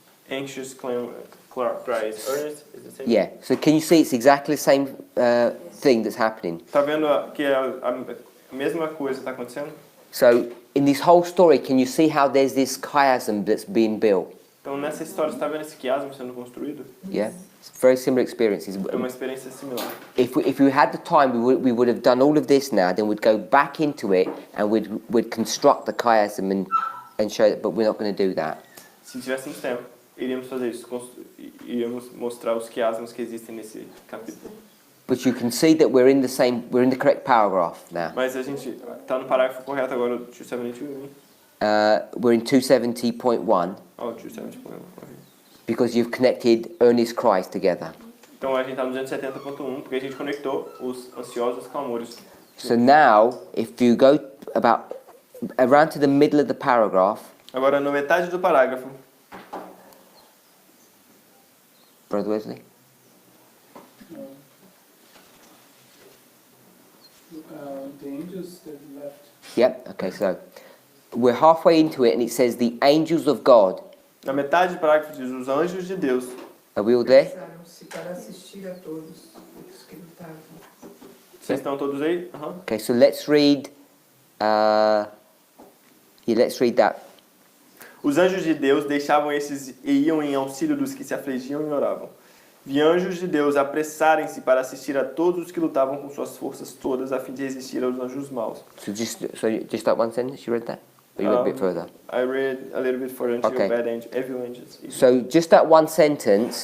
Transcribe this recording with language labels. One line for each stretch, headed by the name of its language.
English: Anxious, cries, earnest is the same. Yeah, so can you see it's exactly the same thing that's happening?
Portuguese: Tá vendo que a mesma coisa está acontecendo?
English: So in this whole story, can you see how there's this chiasm that's being built?
Portuguese: Então nessa história, você está vendo esse quiasmo sendo construído?
English: Yeah? It's very similar experiences.
Portuguese: É uma experiência similar.
English: If we had the time, we would have done all of this now, then we'd go back into it and we'd construct the chiasm and show it, but we're not going to do that.
Portuguese: Se tivéssemos tempo, iríamos fazer isso, iríamos mostrar os quiasmos que existem nesse capítulo.
English: But you can see that we're in the correct paragraph now.
Portuguese: Mas a gente está no parágrafo correto agora, 272.
English: We're in 270.1 Oh, 270. because you've connected earnest cries together.
Portuguese: Então a gente está no 270.1 porque a gente conectou os ansiosos clamores.
English: So now, if you go about around to the middle of the paragraph,
Portuguese: Agora, na metade do parágrafo,
English: Brother Wesley. The angels that left. Yep. Okay. So we're halfway into it, and it says the angels of God.
Portuguese: na metade do parágrafo diz os anjos de Deus.
English: Are we all there?
Portuguese: Prepararam-se para assistir a todos os que lutavam. Vocês estão todos aí?
English: Okay. So let's read. Let's read that.
Portuguese: Os anjos de Deus deixavam esses e iam em auxílio dos que se afligiam e oravam. Vi anjos de Deus apressarem-se para assistir a todos os que lutavam com suas forças todas a fim de resistir aos anjos maus.
English: So just that one sentence. You read that? Or you read a bit further? I read a little bit further until Okay. bad angel, evil angels. So just that one sentence